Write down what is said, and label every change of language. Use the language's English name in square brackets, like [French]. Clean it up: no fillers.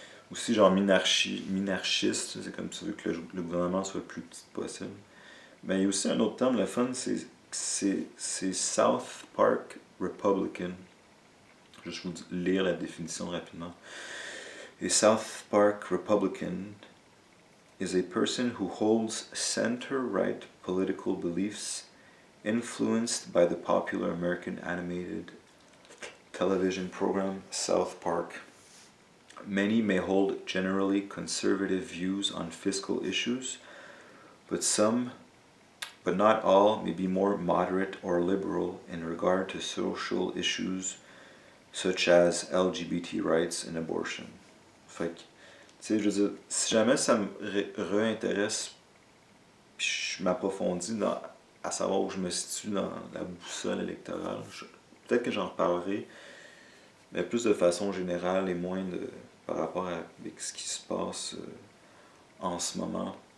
[French] Aussi genre minarchiste, c'est comme tu veux que le gouvernement soit le plus petit possible. Mais il y a aussi un autre terme, le fun, c'est South Park Republican. Je vais juste vous lire la définition rapidement. [English] A South Park Republican is a person who holds center-right political beliefs influenced by the popular American animated television program South Park. Many may hold generally conservative views on fiscal issues, but not all, may be more moderate or liberal in regard to social issues such as LGBT rights and abortion. [French] Fait que, tu sais, je veux dire, si jamais ça me réintéresse, puis je m'approfondis à savoir où je me situe dans la boussole électorale, peut-être que j'en reparlerai, mais plus de façon générale et moins par rapport avec ce qui se passe en ce moment.